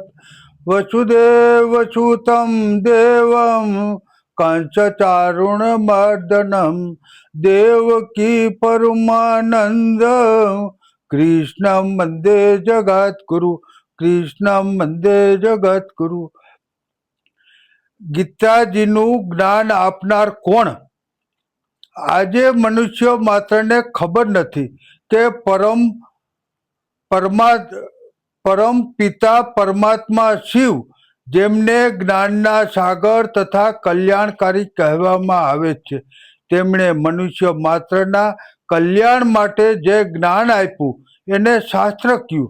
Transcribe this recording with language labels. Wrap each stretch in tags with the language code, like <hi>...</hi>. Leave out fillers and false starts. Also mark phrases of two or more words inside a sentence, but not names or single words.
<sa>वसुदेवसुतं देवं कंसचारुणमर्दनं देवकी परमानन्द कृष्णं वन्दे जगद्गुरु। कृष्णं वन्दे जगद्गुरु।</sa> <gu>ગીતાજીનું જ્ઞાન આપનાર કોણ? આજે મનુષ્ય માત્રને ખબર નથી કે પરમ પિતા પરમાત્મા શિવ, જેમને જ્ઞાનના સાગર તથા કલ્યાણકારી કહેવામાં આવે છે, તેમણે મનુષ્ય માત્રના કલ્યાણ માટે જે જ્ઞાન આપ્યું એને શાસ્ત્ર કહ્યું.</gu>